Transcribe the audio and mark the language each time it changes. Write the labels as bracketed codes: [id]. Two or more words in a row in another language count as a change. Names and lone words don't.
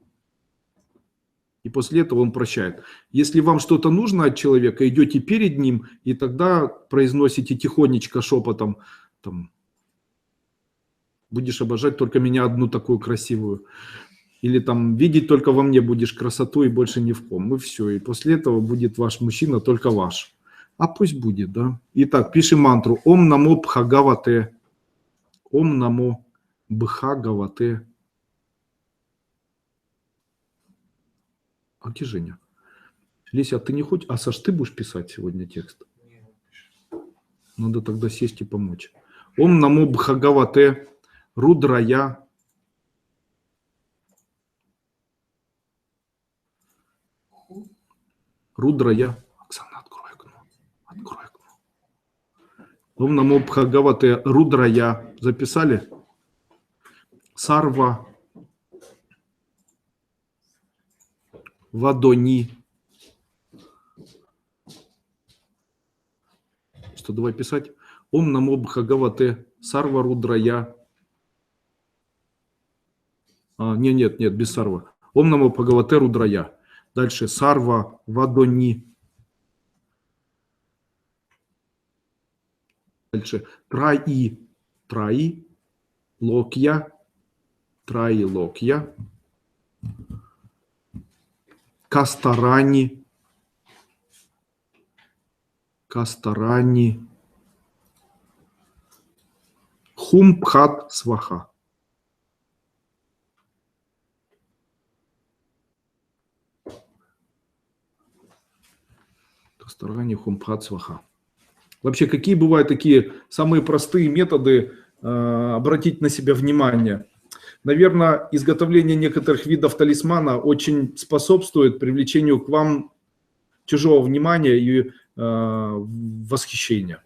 [ru] И после этого он прощает. Если вам что-то нужно от человека, идете перед ним, и тогда произносите тихонечко, шепотом, там, будешь обожать только меня одну такую красивую. Или там, видеть только во мне будешь красоту и больше ни в ком. И все. И после этого будет ваш мужчина только ваш. А пусть будет, да. Итак, пишем мантру. [sa] ओम् नमो भगवते. ओम् नमो भगवते. [ru] А где Женя? Леся, а ты не хочешь? А Саш, ты будешь писать сегодня текст? Надо тогда сесть и помочь. [sa] ओम् नमो भगवते रुद्राय. Рудрая. [ru] Оксана, открой окно. Открой окно. [sa] ओम् नमो भगवते रुद्राय. [ru] Записали? [sa] सर्व। वदनि. [ru] Что, давай писать? [sa] ओम् नमो भगवते सर्व रुद्राय. [ru] Нет, без сарва. [sa] ओम् नमो भगवते रुद्राय. [ru] Дальше [sa] सर्व वदनि. [ru] Дальше [sa] त्रै लोक्य. त्रै लोक्य। कस्तरणि. हुम्फट् स्वाहा. कस्तरणि हुम्फट् स्वाहा. [ru] Вообще, какие бывают такие самые простые методы обратить на себя внимание? Наверное, изготовление некоторых видов талисмана очень способствует привлечению к вам чужого внимания и восхищения.